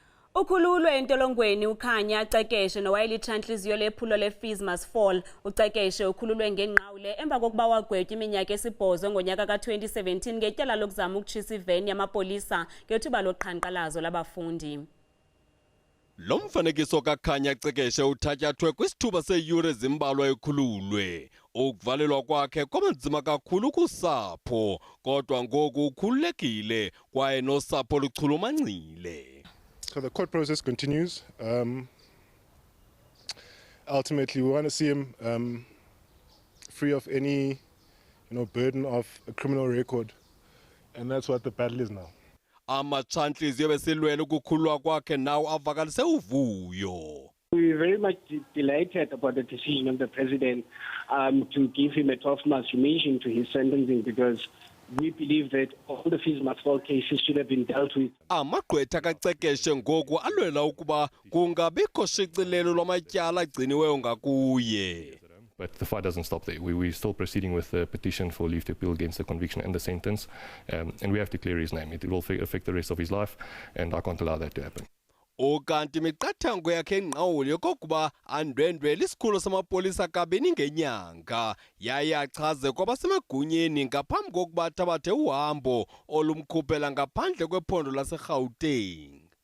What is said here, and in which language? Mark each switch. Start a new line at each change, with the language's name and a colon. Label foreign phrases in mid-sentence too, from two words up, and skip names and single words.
Xhosa: Ukhululwe entolongweni uKhanya, Cekeshe, nowayelitsha ntliziyo lephulo leFees must fall. uCekeshe ukhululwe ngengqawule emva kokuba wagetywa iminyaka esibhozo ngonyaka ka-2017 ngetyala lokuzama ukutshisa iveni yamapolisa ngethuba loqhankqalazo labafundi. Lo mfanekiso kaKhanya Cekeshe uthatyathwe kwisithuba seeyure ezimbalwa ekhululwe. Ukuvalelwa kwakhe kwabanzima kakhulu kusapho, kodwa ngoku ukhululekile kwaye nosapho luchulumancile.
English: So the court process continues. Ultimately, we want to see him free of any, burden of a criminal record, and that's what the battle is now.
Xhosa: Ntliziyo besilwela ukukhululwa kwakhe nawo avakalise uvuyo.
English: We're very much delighted about the decision of the president to give him a 12-month remission to his sentencing, because we believe that all the fees must fall cases should have been dealt with.
Xhosa: Amagqwetha kaCekeshe ngoku alwela ukuba kungabikho shicilelo lwamatyala agciniweyo ngakuye.
English: But the fight doesn't stop there. We're still proceeding with the petition for leave to appeal against the conviction and the sentence, and we have to clear his name. It will affect the rest of his life, and I can't allow that to happen.
Xhosa: Ukanti imiqathango yakhe engqawule kokuba andwendwele isikhulu samapolisa kabini ngenyanga yaye achaze kwabasemagunyeni ngaphambi kokuba athabathe uhambo olumkhuphela ngaphandle kwephondo laseGauteng.